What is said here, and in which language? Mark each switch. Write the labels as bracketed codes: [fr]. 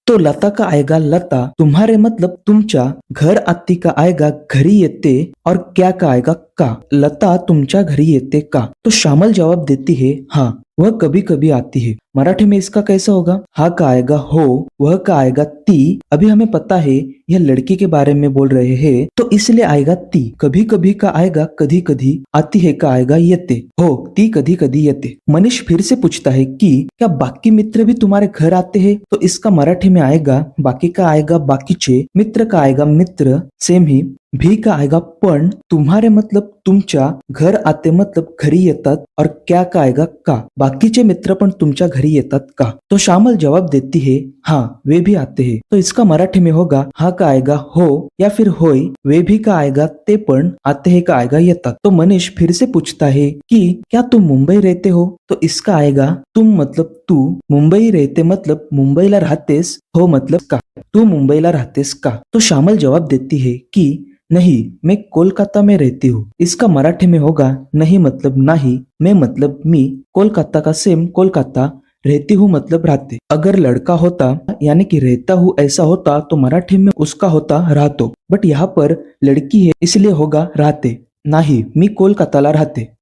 [hi] तो लता का आएगा लता, तुम्हारे मतलब तुमच्या, घर आती का आएगा [mr] घरी येते, [hi] और क्या का आएगा का। [mr] लता तुमच्या घरी येते का? [hi] तो श्यामल जवाब देती है हाँ, वह कभी कभी आती है। मराठी में इसका कैसा होगा? हा का आएगा हो, वह का आएगा ती। अभी हमें पता है यह लड़की के बारे में बोल रहे हैं, तो इसलिए आएगा ती। कभी कभी का आएगा कधी कधी, आती है का आएगा येते, [mr] हो ती कधी कधी येते। [hi] मनीष फिर से पूछता है कि क्या बाकी मित्र भी तुम्हारे घर आते हैं? तो इसका मराठी में आएगा बाकी का आएगा बाकीचे, मित्र का आएगा मित्र, सेम ही। भी का आएगा पण, तुम्हारे मतलब तुमच्या, घर आते मतलब घरी येतात, और क्या का आएगा का, [mr] बाकीचे मित्र पण तुमच्या घरी येतात का। [hi] तो श्यामल जवाब देती है हाँ, वे भी आते हैं। तो इसका मराठी में होगा हा का आएगा हो या फिर होय, वे भी का आएगा [mr] ते पण, [hi] आते हैं का आएगा येतात। तो मनीष फिर से पूछता है कि क्या तुम मुंबई रहते हो? तो इसका आएगा तुम मतलब तू, मुंबई रहते मतलब मुंबईला राहतेस, हो मतलब का, [mr] तू मुंबईला राहतेस का? [hi] तो श्यामल जवाब देती है कि नहीं, मैं कोलकाता में रहती हूँ। इसका मराठी में होगा नहीं मतलब नाही, मैं मतलब मी, कोलकाता का सेम कोलकाता, रहती हूँ मतलब रहते। अगर लड़का होता यानी कि रहता हूँ ऐसा होता तो मराठी में उसका होता राहतो, बट यहाँ पर लड़की है इसलिए होगा रहते, [mr] नाही मी कोलकाताला रहते।